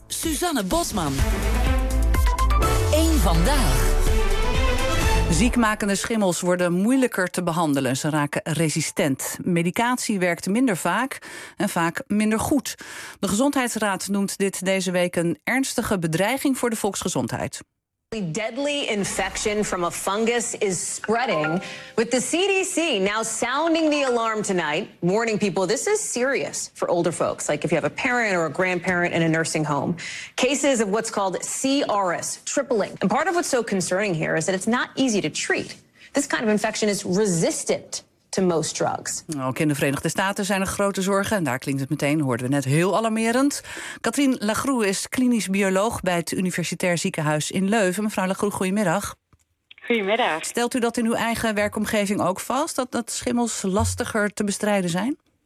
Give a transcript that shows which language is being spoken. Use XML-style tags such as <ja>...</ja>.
<nl>Suzanne Bosman. Eén vandaag. Ziekmakende schimmels worden moeilijker te behandelen. Ze raken resistent. Medicatie werkt minder vaak en vaak minder goed. De Gezondheidsraad noemt dit deze week een ernstige bedreiging voor de volksgezondheid.</nl> <en>The deadly infection from a fungus is spreading, with the CDC now sounding the alarm tonight, warning people this is serious for older folks, like if you have a parent or a grandparent in a nursing home. Cases of what's called CRS tripling. And part of what's so concerning here is that it's not easy to treat. This kind of infection is resistant to most drugs.</en> <nl>Ook in de Verenigde Staten zijn er grote zorgen. En daar klinkt het meteen, hoorden we net, heel alarmerend. Katrien Lagroux is klinisch bioloog bij het Universitair Ziekenhuis in Leuven. Mevrouw Lagroux, goedemiddag. Goedemiddag. Stelt u dat in uw eigen werkomgeving ook vast? Dat schimmels lastiger te bestrijden zijn?</nl>